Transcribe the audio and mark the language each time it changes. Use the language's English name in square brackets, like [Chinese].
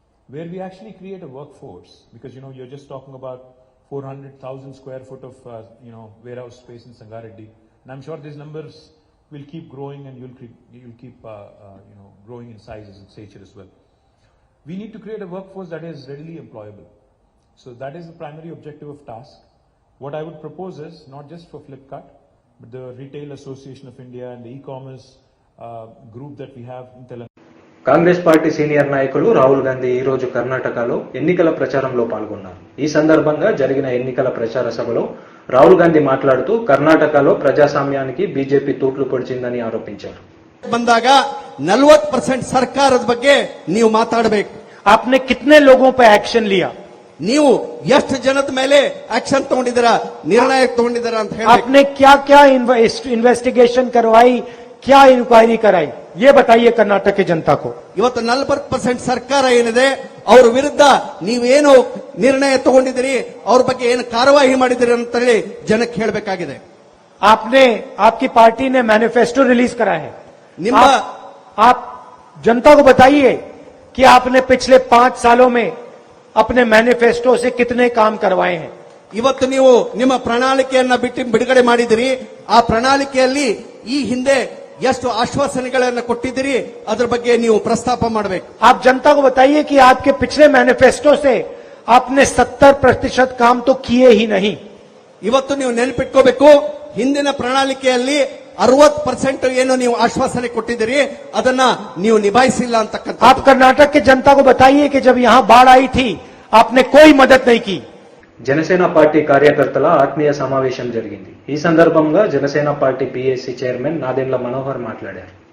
[English] where we actually create a workforce, because you're just talking about 400,000 square foot of warehouse space in Sangareddy, and I'm sure these numbers will keep growing, and you'll keep growing in size and stature as well. We need to create a workforce that is readily employable. So that is the primary objective of task. What I would propose is not just for Flipkart, but the Retail Association of India and the e-commerce group that we have in Telangana. [Telugu] Congress party senior నాయకులు రాహుల్ గాంధీ ఈ రోజు కర్ణాటకలో ఎన్నికల ప్రచారంలో పాల్గొన్నారు. ఈ సందర్భంగా జరిగిన ఎన్నికల ప్రచార సభలో రాహుల్ గాంధీ మాట్లాడుతూ కర్ణాటకలో ప్రజాస్వామ్యానికి బీజేపీ తూట్లు పొడిచిందని ఆరోపించారు. [Kannada] ಬಂದಾಗ 40% ಸರ್ಕಾರದ ಬಗ್ಗೆ ನೀವು ಮಾತಾಡಬೇಕು. [Hindi] आपने कितने लोगों पे एक्शन लिया? [Kannada] ನೀವು ಎಷ್ಟು ಜನದ ಮೇಲೆ ಆಕ್ಷನ್ ತಗೊಂಡಿದ್ದೀರಾ, ನಿರ್ಣಯ ತಗೊಂಡಿದ್ದೀರಾ ಅಂತ ಹೇಳಿ. [Hindi] आपने क्या क्या इन्वेस्टिगेशन करवाई, क्या इंक्वायरी कराई, ये बताइए कर्नाटक की जनता को. [Kannada] ಇವತ್ತು 40% ಸರ್ಕಾರ ಏನಿದೆ ಅವ್ರ ವಿರುದ್ಧ ನೀವೇನು ನಿರ್ಣಯ ತಗೊಂಡಿದ್ದೀರಿ, ಅವ್ರ ಬಗ್ಗೆ ಏನು ಕಾರ್ಯವಾಹಿ ಮಾಡಿದಿರಿ ಅಂತ ಹೇಳಿ ಜನಕ್ಕೆ ಹೇಳಬೇಕಾಗಿದೆ. [Hindi] आपकी पार्टी ने मैनिफेस्टो रिलीज करा है. [Kannada] ನಿಮ್ಮ [Hindi] आप जनता को बताइए कि आपने पिछले 5 सालों में अपने मैनिफेस्टो से कितने काम करवाए हैं. [Kannada] ಇವತ್ತು ನೀವು ನಿಮ್ಮ ಪ್ರಣಾಳಿಕೆಯನ್ನ ಬಿಡುಗಡೆ ಮಾಡಿದಿರಿ. ಆ ಪ್ರಣಾಳಿಕೆಯಲ್ಲಿ ಈ ಹಿಂದೆ ಎಷ್ಟು ಆಶ್ವಾಸನೆಗಳನ್ನು ಕೊಟ್ಟಿದ್ದೀರಿ ಅದರ ಬಗ್ಗೆ ನೀವು ಪ್ರಸ್ತಾಪ ಮಾಡಬೇಕು. [Hindi] आप जनता को बताइए कि आपके पिछले मैनिफेस्टो से आपने 70% काम तो किए ही नहीं. [Kannada] ಇವತ್ತು ನೀವು ನೆನಪಿಟ್ಕೋಬೇಕು, ಹಿಂದಿನ ಪ್ರಣಾಳಿಕೆಯಲ್ಲಿ 60% ಏನು ನೀವು ಆಶ್ವಾಸನೆ ಕೊಟ್ಟಿದ್ದೀರಿ ಅದನ್ನ ನೀವು ನಿಭಾಯಿಸಿಲ್ಲ ಅಂತಕ್ಕಂಥ. [Hindi] आप कर्नाटक की जनता को बताइए कि जब यहां बाढ़ आई थी आपने कोई मदद नहीं की. [Telugu] జనసేన పార్టీ కార్యకర్తల ఆత్మీయ సమావేశం జరిగింది. ఈ సందర్భంగా Janasena party PAC chairman Nadendla Manohar మాట్లాడారు.